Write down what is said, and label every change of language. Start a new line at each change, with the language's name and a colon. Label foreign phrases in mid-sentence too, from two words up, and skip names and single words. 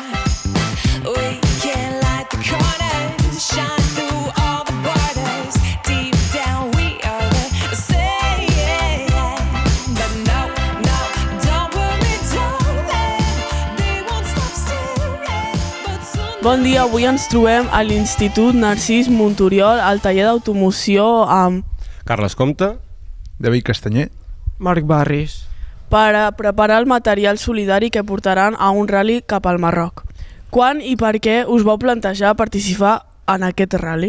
English: We can light the corners, shine through all the borders. Deep down we are the same. But no, no, don't worry, darling, they won't stop staring, but soon.
Catalan: Bon dia, avui ens trobem a l'Institut Narcís Monturiol al taller d'automoció amb Carles Comte. David Castanyer. Marc Barris. per a preparar el material solidari que portaran a un ral·li cap al Marroc. Quan i per què us vau plantejar participar en aquest ral·li?